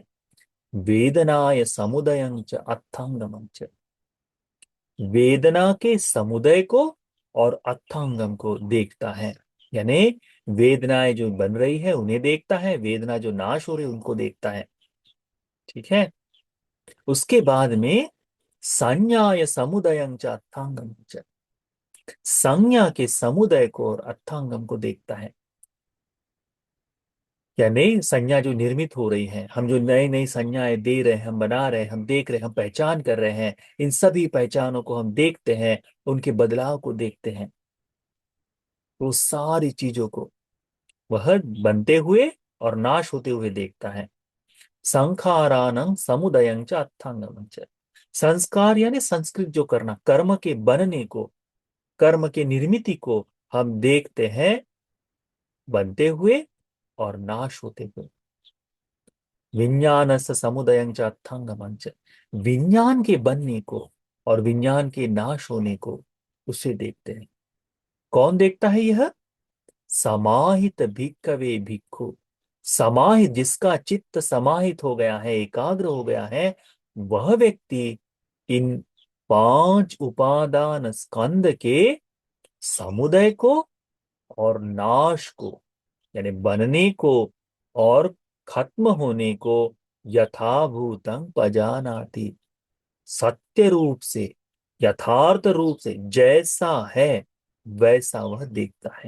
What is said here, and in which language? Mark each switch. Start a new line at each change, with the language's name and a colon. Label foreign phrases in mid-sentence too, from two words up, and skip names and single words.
Pali: वेदनाय समुदयंच अर्थांगमंच,
Hindi: वेदना के समुदय को और अर्थांगम को देखता है। यानी वेदनाएं जो बन रही है उन्हें देखता है, वेदना जो नाश हो रही है उनको देखता है। ठीक है, उसके बाद में
Pali: संज्ञाय समुदयं च अर्थांगम च,
Hindi: संज्ञा के समुदय को और अर्थांगम को देखता है। या नई संज्ञा जो निर्मित हो रही है, हम जो नई नई संज्ञाएं दे रहे हैं, हम बना रहे हैं, हम देख रहे हैं, हम पहचान कर रहे हैं, इन सभी पहचानों को हम देखते हैं, उनके बदलाव को देखते हैं। वो सारी चीजों को वह बनते हुए और नाश होते हुए देखता है।
Pali: संखारानं समुदयं च अर्थांगम च,
Hindi: संस्कार यानी संस्कृत जो करना, कर्म के बनने को, कर्म के निर्मिति को हम देखते हैं, बनते हुए और नाश होते हुए।
Pali: विज्ञानस्य समुदयं च अर्थांगमं च,
Hindi: विज्ञान के बनने को और विज्ञान के नाश होने को उसे देखते हैं। कौन देखता है यह,
Pali: समाहित भिक्खवे भिक्खु।
Hindi: समाहित, जिसका चित्त समाहित हो गया है, एकाग्र हो गया है, वह व्यक्ति इन 5 उपादान स्कंद के समुदय को और नाश को, यानी बनने को और खत्म होने को,
Pali: यथाभूतं पजानाति,
Hindi: सत्य रूप से, यथार्थ रूप से जैसा है वैसा वह देखता है।